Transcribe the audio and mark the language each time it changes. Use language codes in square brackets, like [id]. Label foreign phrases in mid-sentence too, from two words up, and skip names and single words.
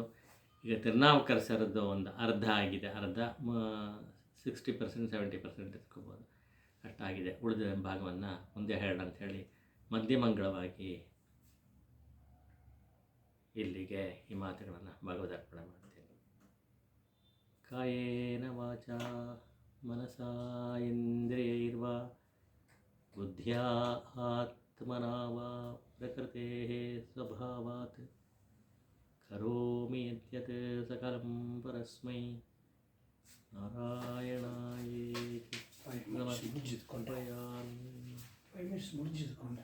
[kn] ಈಗ ತಿರುನಾವುಕರ್ ಸರ್ದು ಒಂದು ಅರ್ಧ ಆಗಿದೆ, ಅರ್ಧ 60% 70% ಎತ್ಕೋಬೋದು, ಅಷ್ಟಾಗಿದೆ. ಉಳಿದ ಭಾಗವನ್ನು ಮುಂದೆ ಹೇಳೋಣ ಅಂಥೇಳಿ ಮಧ್ಯಮಂಗಳವಾಗಿ ಇಲ್ಲಿಗೆ ಈ ಮಾತುಗಳನ್ನು ಭಗವದರ್ಪಣೆ ಮಾಡ್ತೀನಿ. [sa] ಕಾಯೇನ ವಾಚಾ ಮನಸಾ ಇಂದ್ರಿಯೈರ್ವಾ ಬುದ್ಧ್ಯಾ ಆತ್ಮನಾ ವಾ ಪ್ರಕೃತೇಃ ಸ್ವಭಾವಾತ್ ಕರೋಮಿ ಯದ್ಯತ್ ಸಕಲಂ ಪರಸ್ಮೈ ನಾರಾಯಣಾಯೇತಿ ಸಮರ್ಪಯಾಮಿ.